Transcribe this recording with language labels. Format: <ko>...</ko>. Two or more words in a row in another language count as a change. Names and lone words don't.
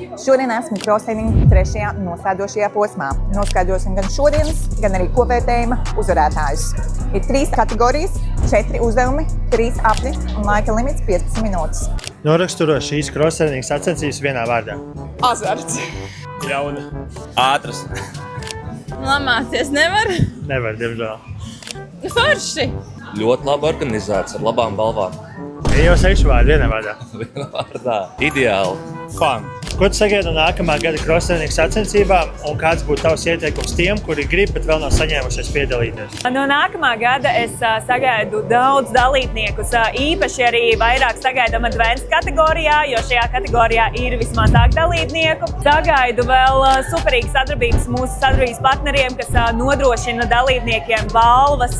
<lv>Šodien esmu cross-training 3. noslēdzošajā posmā. Noskaidrosim gan šodienas, gan arī kopvērtējuma uzvarētājus. Ir 3 kategorijas, 4 uzdevumi, 3 apli un laika limits 15 minūtes. Noraksturo šīs cross-training sacensības vienā vārdā. Azarts. Jauna. Ātras. Lamāties nevar. Nevar, diemžēl. Forši. Ļoti labi organizēts ar labām balvām. Ir jau 6 vārdi vienā vārdā. Vienā vārdā. Ideāli. Fun. Ko tu sagaidi no nākamā gada cross-training sacensībām un kāds būtu tavs ieteikums tiem, kuri grib, bet vēl nav saņēmušies piedalīties? No nākamā gada es sagaidu daudz dalībniekus, īpaši arī vairāk sagaidām advanced kategorijā, jo šajā kategorijā ir vismazāk dalībnieku. Sagaidu vēl superīgas sadarbības mūsu sadarbības partneriem, kas nodrošina dalībniekiem balvas.</lv>